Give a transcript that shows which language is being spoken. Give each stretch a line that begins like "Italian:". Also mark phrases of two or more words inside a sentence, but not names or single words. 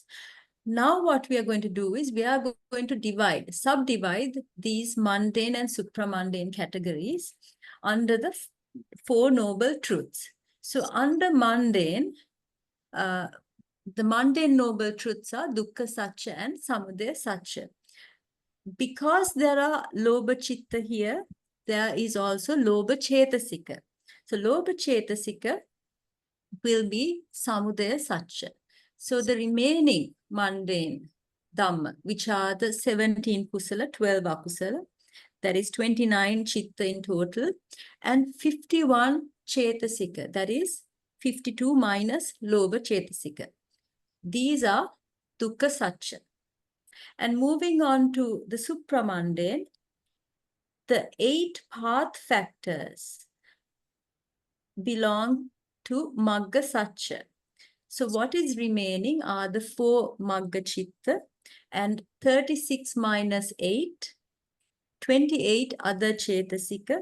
English: Now what we are going to do is we are going to subdivide these mundane and supramundane categories under the 4 noble truths. So under mundane, the mundane noble truths are
Pali: dukkha sacca
English: and
Pali: samudaya sacca.
English: Because there are
Pali: lobha chitta
English: here, there is also
Pali: lobha chetasika.
English: So
Pali: lobha chetasika
English: will be
Pali: samudaya sacca.
English: So the remaining mundane dhamma, which are the 17 kusala, 12 akusala, that is 29 chitta in total, and 51 chetasika, that is 52 minus
Pali: lobha chetasika.
English: These are
Pali: dukkha sacca.
English: And moving on to the supramundane, the 8 path factors belong to
Pali: magga sacca.
English: So what is remaining are the 4
Pali: magga chitta
English: and 36 minus 8, 28 other chetasika.